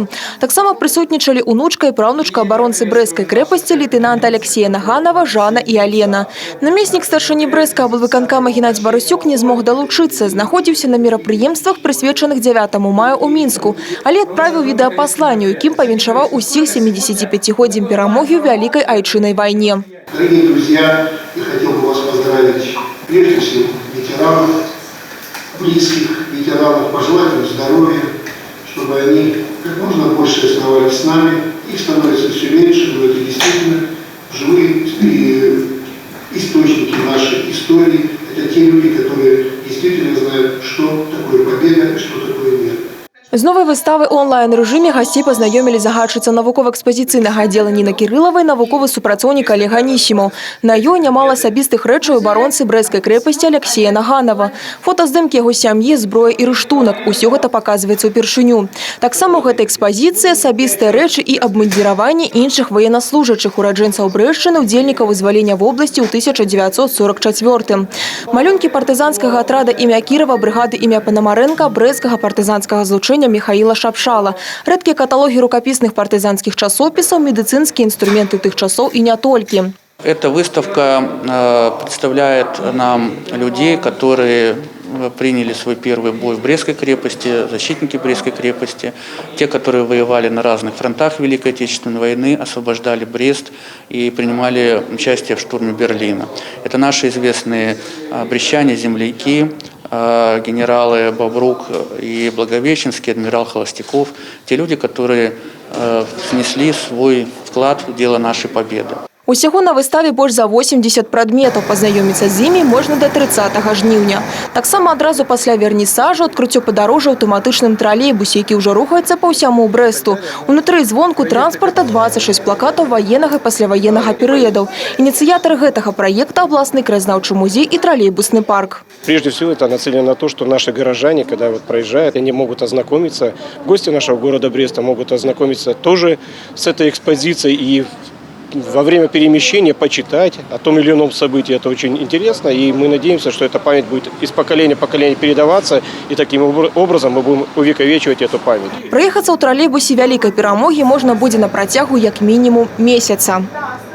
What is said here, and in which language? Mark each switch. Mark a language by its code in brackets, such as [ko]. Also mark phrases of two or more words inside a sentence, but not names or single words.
[be] Таксама прысутнічалі унучка і праўнучка абаронцы Брэсцкай крэпасці лейтенант Алексея Наганова, Жанна і Алена. Намеснік старшыні Брэсцкага аблвыканкама Геннадзь Барысюк не змог далучыцца. Знаходзіўся на мерапрыемствах, прысвечаных 9 мая ў Мінску, але адправіў відэапасланне, якім віншаваў усіх 75-годдзям перамоги ў Вялікай Айчыннай вайне. [ru] Дорогие друзья, я хотел бы вас поздравить прежде всего ветеранов, близких ветеранов, пожелать им здоровья, чтобы они как можно больше оставались с нами. Их становится все меньше, но это действительно живые источники нашей истории. Это те люди, которые действительно знают, что такое победа и что такое мир. [be] З новай выставы ў онлайн-рэжыме гасцей пазнаёмілі загадчыца навукова-экспазіцыйнага аддзела Ніна Кірылава і навуковы супрацоўнік Олег Анісімаў. На ёй нямала асабістых рэчаў абаронцы Брэсцкай крэпасці Алексея Наганова. Фотаздымкі яго сям'і, зброя і рыштунак. Усё гэта паказваецца ўпершыню. Таксама ў гэтай экспазіцыі асабістыя рэчы і абмундзіраванне іншых ваеннаслужачых ураджэнцаў Брэшчыны, удзельнікаў вызвалення вобласці ў 1944. Малюнкі партызанскага атрада імя Кірова, брыгады імя Панамарэнка, брэсцкага партызанскага злучэння Михаила Шапшала, рэдкія каталогі рукапісных партызанскіх часопісаў, медыцынскія інструменты тых часоў і не толькі. [ru] Эта выставка представляет нам людей, которые приняли свой первый бой в Брестской крепости, защитники Брестской крепости, те, которые воевали на разных фронтах Великой Отечественной войны, освобождали Брест и принимали участие в штурме Берлина. Это наши известные брестчане, земляки, генералы Бобрук и Благовещенский, адмирал Холостяков, те люди, которые внесли свой вклад в дело нашей победы. [be] Усяго на выставе больш за 80 прадметаў. Пазнаёміцца з імі можна да 30 жніўня. Таксама адразу пасля вернісажу адкрыццё падарожжа аўтаматычным тралейбусе, які ўжо рухаецца па ўсяму Брэсту. Унутры звонку транспарта 26 плакатаў ваеннага і пасляваеннага перыядаў. Ініцыятары гэтага праекта – абласны краязнаўчы музей і троллейбусны парк. [ru] Прежде всего это нацелено на то, что наши горожане, когда проезжают, они могут ознакомиться, гости нашего города Бреста могут ознакомиться тоже с этой экспозицией и во время перемещения почитать о том или ином событии. Это очень интересно, и мы надеемся, что эта память будет из поколения в поколение передаваться, и таким образом мы будем увековечивать эту память. [be] Проехаться ў троллейбусе Вялікай Перамогі можна будзе на працягу як мінімум месяца.